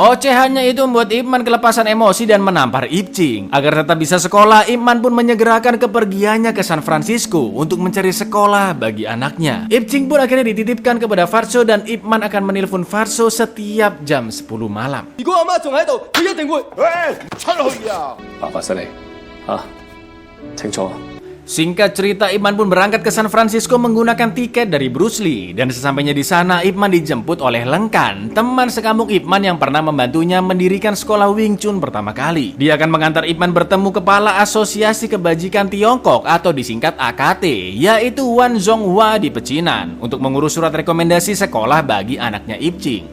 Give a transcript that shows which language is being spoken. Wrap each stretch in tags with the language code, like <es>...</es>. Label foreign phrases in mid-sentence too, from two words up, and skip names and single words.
<id>Ocehannya itu membuat Ip Man kelepasan emosi dan menampar Ip Ching. Agar tetap bisa sekolah, Ip Man pun menyegerakan kepergiannya ke San Francisco untuk mencari sekolah bagi anaknya. Ip Ching pun akhirnya dititipkan kepada Farso dan Ip Man akan menelpon Farso setiap jam 10 malam.</id> <yue>如果阿媽仲喺度，佢一定會。喂，出去啊！爸爸失禮嚇，清楚。</yue> <id>Singkat cerita, Ip Man pun berangkat ke San Francisco menggunakan tiket dari Bruce Lee. Dan sesampainya di sana, Ip Man dijemput oleh Lengkan, teman sekampung Ip Man yang pernah membantunya mendirikan sekolah Wing Chun pertama kali. Dia akan mengantar Ip Man bertemu kepala Asosiasi Kebajikan Tiongkok atau disingkat AKT, yaitu Wan Zonghua di Pecinan, untuk mengurus surat rekomendasi sekolah bagi anaknya Ip Ching.</id>